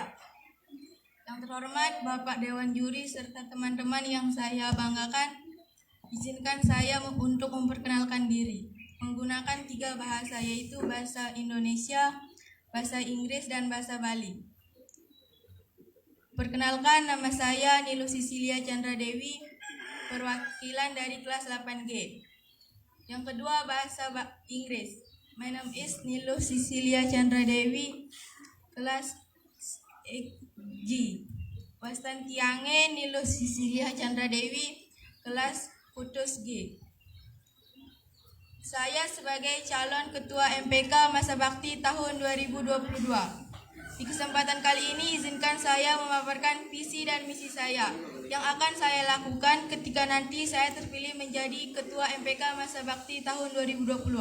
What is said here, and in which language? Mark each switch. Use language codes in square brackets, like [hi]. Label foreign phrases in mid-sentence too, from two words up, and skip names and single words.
[id] Yang terhormat Bapak Dewan Juri serta teman-teman yang saya banggakan, izinkan saya untuk memperkenalkan diri menggunakan 3 bahasa, yaitu bahasa Indonesia, bahasa Inggris, dan bahasa Bali. Perkenalkan, nama saya Nilo Sisilia Chandra Dewi, perwakilan dari kelas 8G. Yang kedua, bahasa Inggris. [en] My name is Nilo Sisilia Chandra Dewi, kelas G. [ban] Wastan Tiange Nilo Sisilia Chandra Dewi, kelas Putus G. [id] Saya sebagai calon ketua MPK Masa Bakti tahun 2022. Di kesempatan kali ini izinkan saya memaparkan visi dan misi saya yang akan saya lakukan ketika nanti saya terpilih menjadi Ketua MPK Masa Bakti tahun 2022.